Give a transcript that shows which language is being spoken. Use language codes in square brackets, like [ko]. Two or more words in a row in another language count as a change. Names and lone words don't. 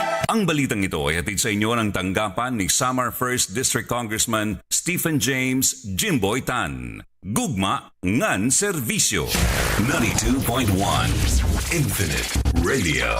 [tl] Ang balitang ito ay hatid sa inyo ng tanggapan ni SAMAR 1st District Congressman Stephen James Jimboy Tan. [war] Gugma ngan serbisyo. 92.1 Infinite Radio.